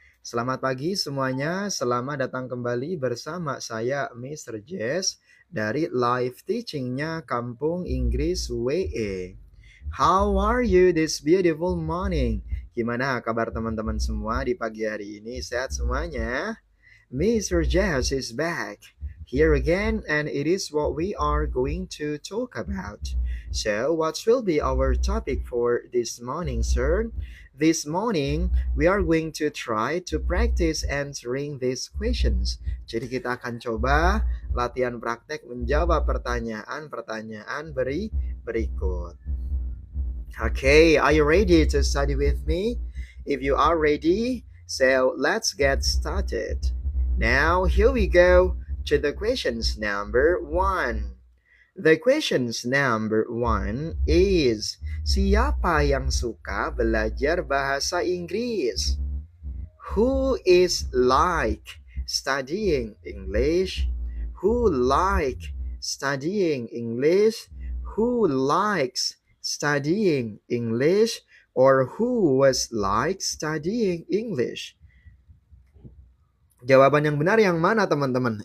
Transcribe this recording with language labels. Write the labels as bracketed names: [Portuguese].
[Indonesian] Selamat pagi semuanya, selamat datang kembali bersama saya Mr. Jess dari live teachingnya Kampung Inggris WE. [English] How are you this beautiful morning? [Indonesian] Gimana kabar teman-teman semua di pagi hari ini? Sehat semuanya? [English] Mr. Jess is back here again, and it is what we are going to talk about. So, what will be our topic for this morning, sir? This morning, we are going to try to practice answering these questions. [Indonesian] Jadi kita akan coba latihan praktek menjawab pertanyaan-pertanyaan berikut. [English] Okay, are you ready to study with me? If you are ready, so let's get started. Now, here we go to the questions number 1. The questions number 1 is, [Indonesian] siapa yang suka belajar bahasa Inggris? [English] Who is like studying English? Who like studying English? Who likes studying English? Or who was like studying English? [Indonesian] Jawaban yang benar yang mana teman-teman?